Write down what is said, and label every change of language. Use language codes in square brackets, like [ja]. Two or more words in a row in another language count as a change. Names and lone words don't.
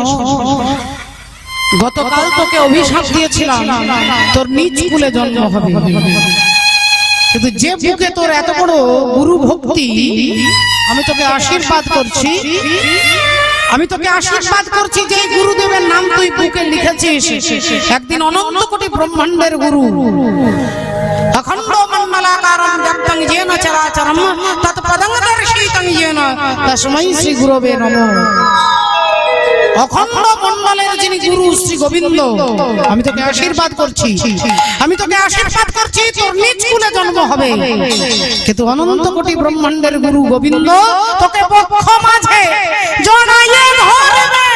[bn] গতকাল তোকে অভিশাপ দিয়েছিলাম তোর নিজ কুলে জন্ম হবে, কিন্তু যে বুকে তোর এত বড় গুরু ভক্তি, আমি তোকে আশীর্বাদ করছি, আমি তোকে আশীর্বাদ করছি যে গুরুদেবের নাম তুই বুকে লিখেছিস, একদিন অনন্ত কোটি ব্রহ্মাণ্ডের গুরু, [sa] অখণ্ড মণ্ডলাকারং ব্যাপ্তং येन চরাচরম তৎপদং দর্শিতং येन তস্मै শ্রী গুরবে নমঃ। [bn] অখণ্ড মণ্ডলের যিনি গুরু শ্রী গোবিন্দ, আমি তোকে আশীর্বাদ করছি, আমি তোকে আশীর্বাদ করছি তোর নিজ কুলে জন্ম হবে, কিন্তু অনন্ত কোটি ব্রহ্মাণ্ডের গুরু গোবিন্দ তোকে বক্ষ মাঝে জড়াইয়ে ধরবে।